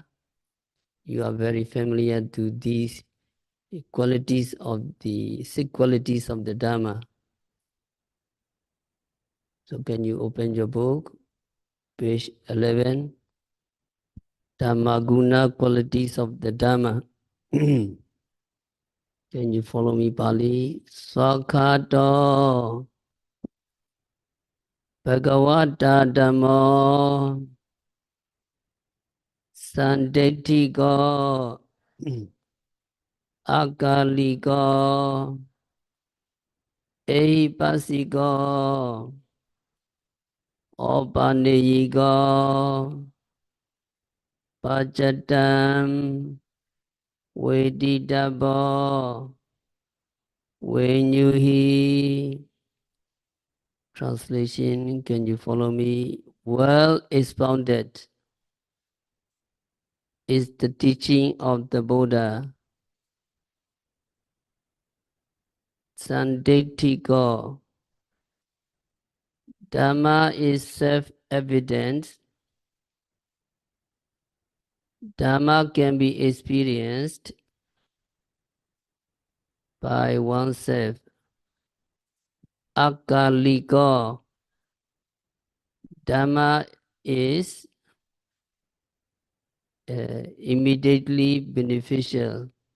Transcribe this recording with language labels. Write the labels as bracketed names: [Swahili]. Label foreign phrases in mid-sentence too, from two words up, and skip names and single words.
[English] You are very familiar to these qualities of the 6 qualities of the Dhamma. So can you open your book, page 11, [Pali] Dhamma Guna, [English] qualities of the Dhamma. Can you follow me, Pali? [Pali] Swakato, Bhagavata Dhammo, Sandetiko, Akaliko, Ehipasiko, Opaneyiko, Pachatam, Veditabo, Venyuhi. [English] Translation, can you follow me? Well expounded is the teaching of the Buddha. Sandetiko. Dhamma is self-evident. Dhamma can be experienced by oneself. Akaliko. Dhamma is immediately beneficial.